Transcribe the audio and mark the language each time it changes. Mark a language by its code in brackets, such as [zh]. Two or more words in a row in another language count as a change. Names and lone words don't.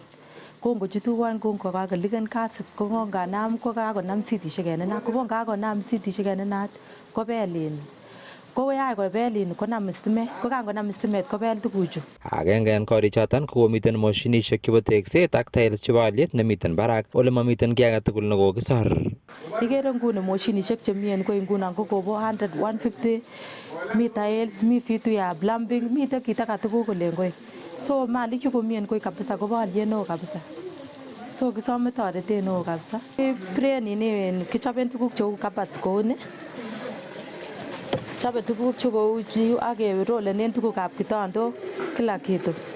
[kln] Kongochutu wan kokakoliken gasit konganam kokakonam sitishek en inat kongakonam sitishek en inat kobel koyach kobel konam stimet kokangonam stimet kobel tuguchu. Agenge en korichoton kokomiten moshinishek chebo tekset ak tiles chebo aliet nemiten barak ole mamiten kiy age tugul nekokisor. Ikere nguni moshinishek chemi en koi ngunon ko kobo 100 150 mi tiles mi [sw] vitu ya [kln] plumbing miten kit age tugul kole koi. So malik chu komi en koi kabisa kobo aliet neo kabisa. So kisome toretet neo kabisa. Kichoben tuguk cheu kabats kou ni. Chobe tuguk chu kou chu ak kerolenen tugukab kitandok [sw] kila kitu.